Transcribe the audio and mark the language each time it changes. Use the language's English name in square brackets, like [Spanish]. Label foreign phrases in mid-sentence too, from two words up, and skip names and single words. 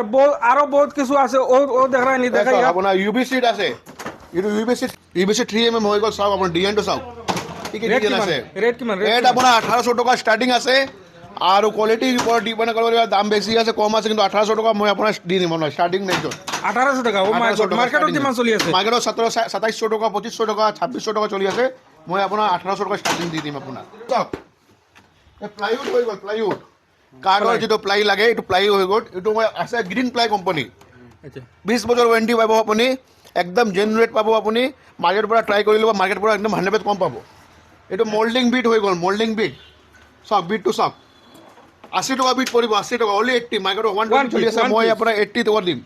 [Bangla] আরো বহুত কিছু আছে ও দেখরানি দেখাই। আপনার [English] UV sheet [Bangla] আছে, এটু [English] UV sheet [Bangla] 3mm হয়ে গেল। সব আপনার ডিজাইনটা সব কি কি ডিজাইন আছে। [Assamese] রেট কিমান? [Bangla] রেট আপনার 1800 টাকা স্টার্টিং আছে। আর কোয়ালিটির উপর ডিপেন্ড করে, দাম বেশি আছে কম আছে, কিন্তু 1800 টাকা মই আপনার দিয়ে দিম আপনার স্টার্টিং নেই। [Assamese] 1800 টাকা ও মার্কেটত কিমান চলি আছে? মার্কেটত 2700 টাকা, 2500 টাকা, 2600 টাকা চলি আছে। [Bangla] মই আপনার 1800 টাকা স্টার্টিং দিয়ে দিম আপনার। প্লাইউড হয়ে গেল, [Assamese] প্লাইউড কাঠৰ যেটো প্লাই লাগে, এইটো প্লাই হৈ গ'ল। এইটো মই আছে গ্ৰীণ প্লাই কোম্পানী, 20 বছৰ ৱাৰেণ্টি পাব আপুনি, একদম [English] genuine rate [Assamese] পাব আপুনি। মাৰ্কেটৰ পৰা ট্ৰাই কৰি ল'ব, মাৰ্কেটৰ পৰা একদম 100% কম পাব। এইটো [English] moulding beat [Assamese] হৈ গ'ল, [English] moulding beat [Assamese] চাওক, বিটটো চাওক। 80 টকা বিট পৰিব, 80 টকা অনলি 80। মাৰ্কেটত 120 চলি আছে, মই আপোনাৰ 80 টকা দিম।